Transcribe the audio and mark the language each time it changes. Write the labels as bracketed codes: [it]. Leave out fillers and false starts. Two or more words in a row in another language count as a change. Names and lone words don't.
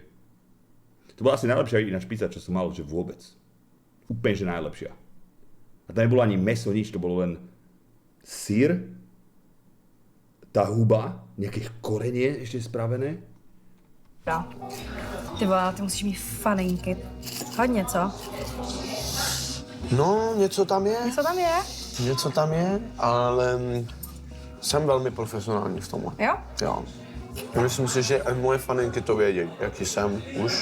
[sk] To bola asi najlepšia ináč pizza, čo som mal, že vôbec. Úplne, že najlepšia. A tam nebolo ani meso, nič, to bolo len syr, tá huba, nejaké korenie ešte spravené. [cs] Ty vole, ty musíš mít faninky. Hodně, co? No, něco tam je. Co tam je? Něco tam je, ale jsem velmi profesionální v tomhle. Jo? Jo. Já myslím si, že i moje faninky to vědí, jaký jsem už.